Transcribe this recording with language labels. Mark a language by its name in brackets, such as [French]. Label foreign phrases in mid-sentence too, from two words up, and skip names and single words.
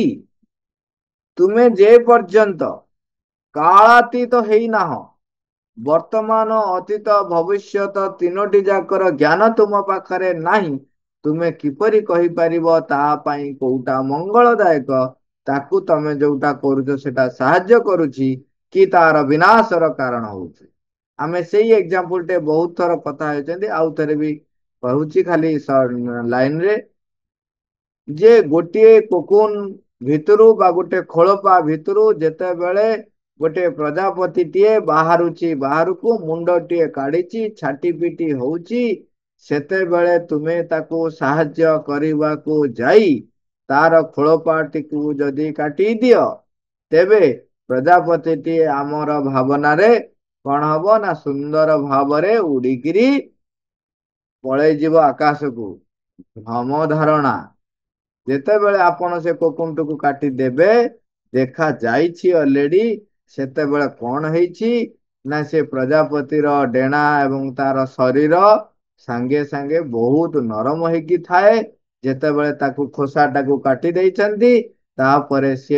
[Odia] ତୁମେ ଯେ ପର୍ଯ୍ୟନ୍ତ କାଳାତୀତ ହେଇନାହ, ବର୍ତ୍ତମାନ ଅତୀତ ଭବିଷ୍ୟତ ତିନୋଟି ଯାକର ଜ୍ଞାନ ତୁମ ପାଖରେ ନାହିଁ, ତୁମେ କିପରି କହିପାରିବ ତାହା ପାଇଁ କୋଉଟା ମଙ୍ଗଳଦାୟକ, ତାକୁ ତମେ ଯୋଉଟା କରୁଛ ସେଟା ସାହାଯ୍ୟ କରୁଛି କି ତାର ବିନାଶର କାରଣ ହଉଛି। ଆମେ ସେଇ ଏକ୍ସାମ୍ପଲ ଟେ ବହୁତ ଥର କଥା ହେଉଛନ୍ତି, ଆଉ ଥରେ ବି କହୁଛି ଖାଲି ଲାଇନରେ, ଯେ ଗୋଟିଏ କୋକୁନ ଭିତରୁ ବା ଗୋଟେ ଖୋଳପା ଭିତରୁ ଯେତେବେଳେ ଗୋଟେ ପ୍ରଜାପତିଟିଏ ବାହାରୁଛି ବାହାରକୁ ମୁଣ୍ଡଟିଏ କାଢ଼ିଛି ଛାଟି ପିଟି ହେଉଛି ସେତେବେଳେ ତୁମେ ତାକୁ ସାହାଯ୍ୟ କରିବାକୁ ଯାଇ ତାର ଖୋଳପାଟିକୁ ଯଦି କାଟି ଦିଅ ତେବେ ପ୍ରଜାପତିଟିଏ ଆମର ଭାବନାରେ କଣ ହବ ନା ସୁନ୍ଦର ଭାବରେ ଉଡ଼ିକିରି ପଳେଇ ଯିବ ଆକାଶକୁ ଭ୍ରମ ଧାରଣା ଯେତେବେଳେ ଆପଣ ସେ କୋକୁଣ୍ଟକୁ କାଟିଦେବେ ଦେଖା ଯାଇଛି ଅଲରେଡି ସେତେବେଳେ କଣ ହେଇଛି ନା ସେ ପ୍ରଜାପତିର ଡେଣା ଏବଂ ତାର ଶରୀର ସାଙ୍ଗେ ସାଙ୍ଗେ ବହୁତ ନରମ ହେଇକି ଥାଏ ଯେତେବେଳେ ତାକୁ ଖୋସାଟାକୁ କାଟି ଦେଇଛନ୍ତି ତାପରେ ସିଏ